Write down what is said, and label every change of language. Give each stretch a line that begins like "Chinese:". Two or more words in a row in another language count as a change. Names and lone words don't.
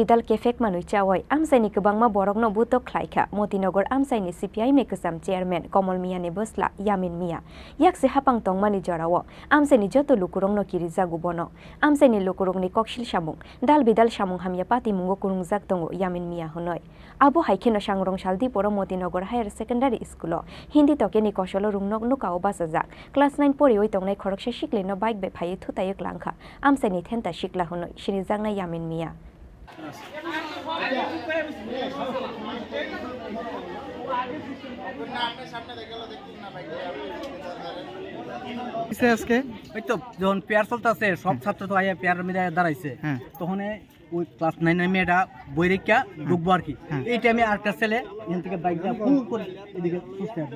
Kok Borok: bidal kefek manui chawai amsaini kubangma borokno butok khlaika Motinagar amsaini CPI mekasam chairman Komol Mia ni bosla Yamin Mia yakse hapang tongmani jorawo amsaini joto lukurongno kirija gubono amsaini lukurongni kokshil samung dal bidal samung hamya pati mungo kurungjak tongo Yamin Mia honoi abo haikeno sangrong saldi poro Motinagar Higher Secondary School Hindi tokeni kosolo rungnok nukao basajak class 9 pori oi tongnai khoroksa shiklino bike be phaye thutayek langkha amsaini thenta shikla honoi sinijangna Yamin Mia
Bangla: আজকে ওই তো যখন পেয়ার চলতেছে সব ছাত্র তো আইয়া পেয়ার মধ্যে দাঁড়াইছে তখন ওই ক্লাস 9 এর মেয়েটা বই রেখা ঢুকবো আর কি এই টাইমে আরেকটা ছেলে এখান থেকে বাইক দিয়ে ফুল করে এদিকে ছুটতে আসে